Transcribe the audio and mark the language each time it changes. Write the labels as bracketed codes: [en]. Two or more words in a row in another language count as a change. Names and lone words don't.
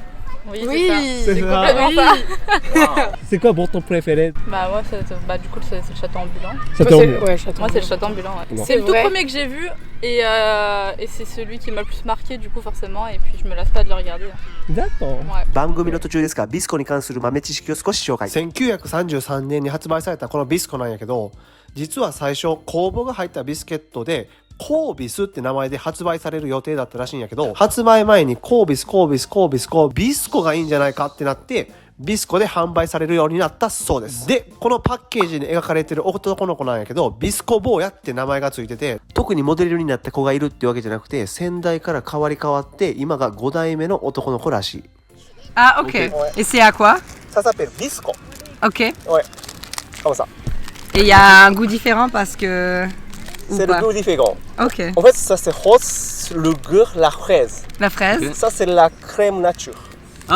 [fr] Oui, Oui, c'est c'est ça. ça. C'est complètement ça. C'est quoi votre préféré? Bah ouais, du coup c'est le château ambulant. Ouais, château. Moi c'est le château ambulant, ouais. Non. C'est le tout vrai. premier que j'ai vu et c'est celui qui m'a le plus marqué du coup forcément et puis je me lasse pas de le regarder. D'accord. Ouais. [ja] 番組の途中ですがビスコに関する豆知識を少し紹介。1933年に発売されたこのビスコなんやけど、実は最初酵母が入ったビスケットでコービスって名前で発売される予定だったらしいんやけど、発売前にコービスビスコがいいんじゃないかってなってビスコで販売されるようになったそうです。で、このパッケージに描かれてる男の子なんやけど、ビスコ坊やって名前がついてて、特にモデルになった子がいるってわけじゃなくて、先代から変わって今が5代目の男の子らしい。 [fr] Ah ok. Et c'est à quoi? Ça s'appelle Bisco. Ok. Ouais, comme ça. Et il y a un goût différent parce que. C'est le goût différent. Ok. En fait, ça c'est rose, le goût, la fraise. La fraise. Ça c'est la crème nature. Ah